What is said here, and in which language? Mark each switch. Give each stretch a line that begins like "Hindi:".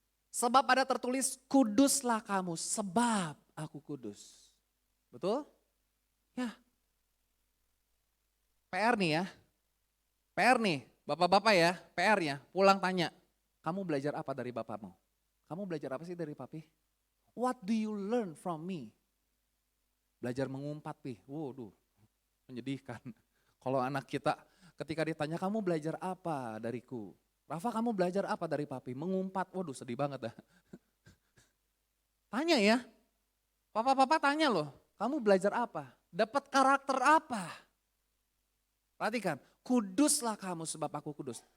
Indonesian: Sebab ada tertulis, kuduslah kamu sebab aku kudus. Betul? Ya. PR nih ya, PR nih, bapak-bapak ya, PR-nya, pulang tanya, kamu belajar apa dari bapakmu? Kamu belajar apa sih dari papi?
English: What do you learn from me?
Indonesian: Belajar mengumpat, Pi. Waduh, menyedihkan. Kalau anak kita ketika ditanya, kamu belajar apa dariku? Rafa, kamu belajar apa dari papi? Mengumpat, waduh sedih banget dah. Tanya ya, papa-papa tanya loh, kamu belajar apa? Dapat karakter apa? Perhatikan, kuduslah kamu sebab aku kudus.